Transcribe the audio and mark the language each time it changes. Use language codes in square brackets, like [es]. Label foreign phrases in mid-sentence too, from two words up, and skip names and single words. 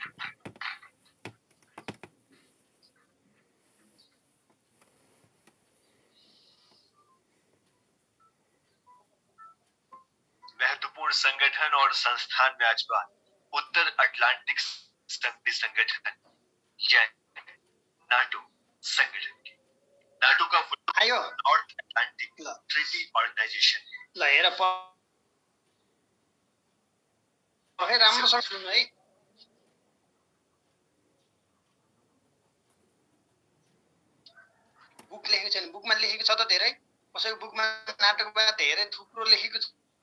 [hi] महत्वपूर्ण संगठन और संस्थान में आज बात उत्तर अटलांटिक संधि संगठन यानी नाटो संगठन की। नाटो का [ne] आयो [hi] नॉर्थ अटलांटिक ट्रीटी ऑर्गेनाइजेशन। [ne] ल हेर पखे राम्रोसँग सुन्नु है। बुक लेखेको छैन, बुकमा लेखेको छ त धेरै, कसैको बुकमा नाटकको बारे धेरै थुप्रो लेखेको छ।